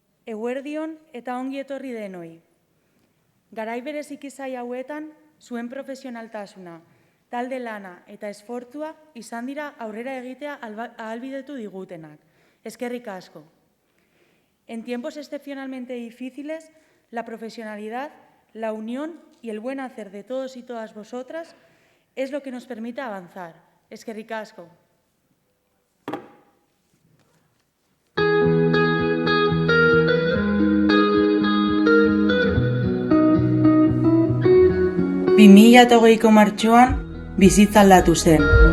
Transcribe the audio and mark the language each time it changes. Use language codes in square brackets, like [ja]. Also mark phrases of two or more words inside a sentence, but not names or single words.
[eu] Eguerdion eta ongi etorri denoi. Garai bereziki zaila hauetan, zuen profesionaltasuna, talde lana eta esfortzua izan dira aurrera egitea ahalbidetu digutenak. Eskerrik asko. [es] En tiempos excepcionalmente difíciles, la profesionalidad, la unión y el buen hacer de todos y todas vosotras es lo que nos permite avanzar. [eu] Eskerrik asko. Bimila eta hogeiko martxoan bizitza aldatu zen.